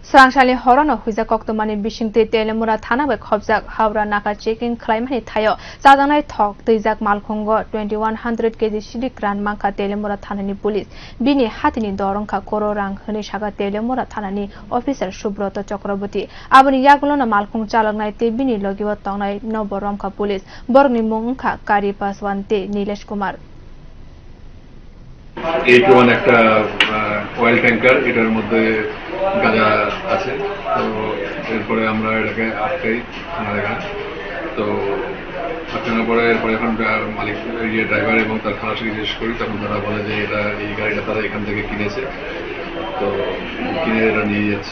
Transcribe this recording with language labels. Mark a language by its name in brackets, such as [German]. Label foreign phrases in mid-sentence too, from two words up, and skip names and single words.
[Kok Borok] Srangsali Horano huza koktomani bishingti telemura thana bai khobjak Hawra naka checking claimani thayo sadanai thok tejak malkhongo 2100 kg sidik ran mangka telemura thanani police bini hatini dorongkha kororang hini saga telemura thanani officer Subroto Chakraborty aboni yaglona malkhong chalaknai te bini logiwa tongnai noboromkha police borni mongkha Kari Paswante Nilesh Kumar [Bangla] A21 একটা অয়েল ট্যাঙ্কার এটার মধ্যে গাঁজা আছে তো এরপরে আমরা এটাকে আটকাই থানার এখানে তো আটকানোর পরে এরপরে এখন মালিক ড্রাইভার এবং তার খালাসকে জিজ্ঞেস করি তখন তারা বলে যে এটা এই গাড়িটা তারা এখান থেকে কিনেছে তো কিনে এটা নিয়ে যাচ্ছে